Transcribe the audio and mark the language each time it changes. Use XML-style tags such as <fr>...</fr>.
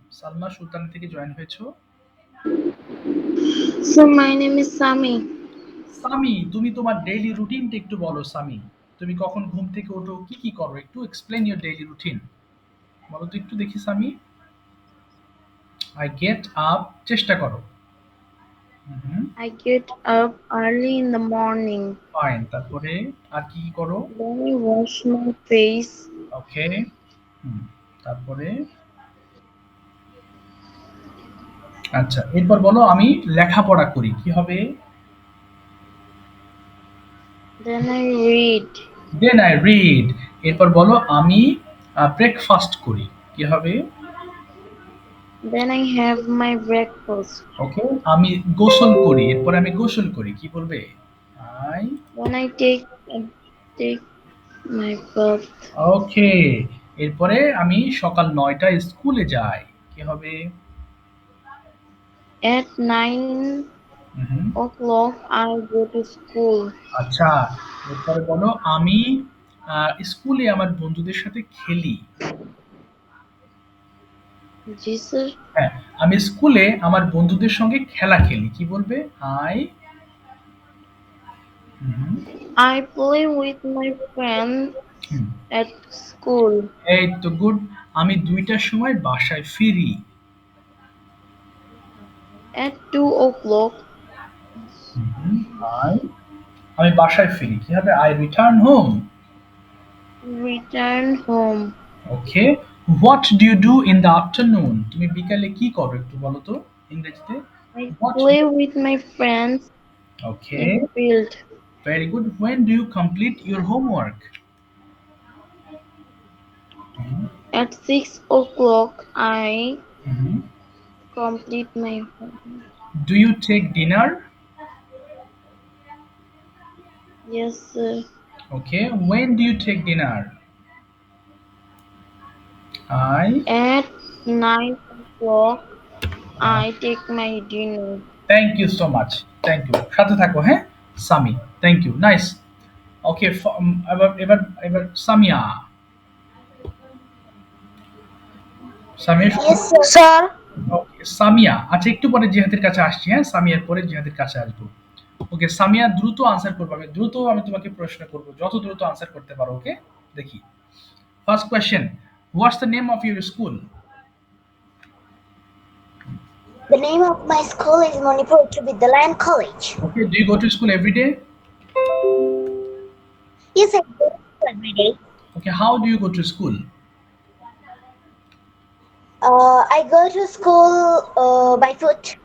<bn>সালমা সুলতানা থেকে জয়েন হয়েছো।</bn> <en>So my name is Sami.</en> <bn>Sami, তুমি তোমার ডেইলি রুটিনটা একটু বলো সামি। তুমি কখন ঘুম থেকে ওঠো, কি কি করো, একটু</bn> <en>explain your daily routine</en> <bn>বলো তো একটু দেখি সামি।</bn> <en>I get up,</en> <bn>চেষ্টা করো।</bn> <en>I get up early in the morning.</en> <bn>Fine, তারপরে আর কি কি করো?</bn> <en>Then I wash my face.</en> <bn>ওকে, তারপরে আচ্ছা, এরপর বলো আমি লেখাপড়া করি, কি হবে?</bn> <en>Then I read. Then I read.</en> <bn>এরপর বলো আমি ব্রেকফাস্ট করি, কি হবে?</bn> <en>Then I have my breakfast.</en> <bn>ওকে, আমি গোসল করি, এরপর আমি গোসল করি, কি বলবে?</bn> <en>I. Then I take my bath.</en> <bn>ওকে, এরপরে আমি সকাল ৯টায় স্কুলে যাই, কি হবে?</bn> <en>At 9 o'clock, I go to school.</en> <bn>আচ্ছা, এরপরে বলো আমি স্কুলে আমার বন্ধুদের সাথে খেলি। Ji sir. হ্যাঁ, আমি স্কুলে আমার বন্ধুদের সঙ্গে খেলা খেলি, কি বলবে?</bn> <en>I. I play with my friends at school.</en> <bn>এই তো গুড। আমি ২টার সময় বাসায় ফিরি।</bn> <en>At 2 o'clock,</en> <bn>I. আমি বাসায় ফিরি, কি হবে?</bn> <en>I return home. return home.</en> <bn>Okay,</bn> <en>What do you do in the afternoon?</en> <bn>তুমি বিকালে কি করো একটু বলো তো ইংরেজিতে।</bn> <en>I What? play with my friends ওকে, in the field. Very good. When do you complete your homework? At 6 o'clock, I complete my homework. Do you take dinner? Yes, sir. Okay, when do you take dinner? I. At 9 o'clock, I take my dinner. Thank you so much, thank you.</en> <bn>সাথে থাকো, হ্যাঁ</bn> <en>Sami, thank you, nice.</en> <bn>ওকে, এবার এবার এবার Samia. Samia,</bn> <en>Yes, sir. Sir, okay Samia.</en> <bn>আচ্ছা, একটু পরে জিহাদের কাছে আসছি, হ্যাঁ সামিয়ার পরে জিহাদের কাছে আসবো। ওকে সামিয়া, দ্রুত আনসার করবো, আমি তোমাকে প্রশ্ন করবো, যত দ্রুত আনসার করতে পারো। ওকে, দেখি।</bn> <en>First question, what's the name of your school? The name of my school is Manipur Uच्च Vidyalaya College. Okay, do you go to school every day? Yes, I go to school every day. Okay, how do you go to school? I go to school by foot.</en>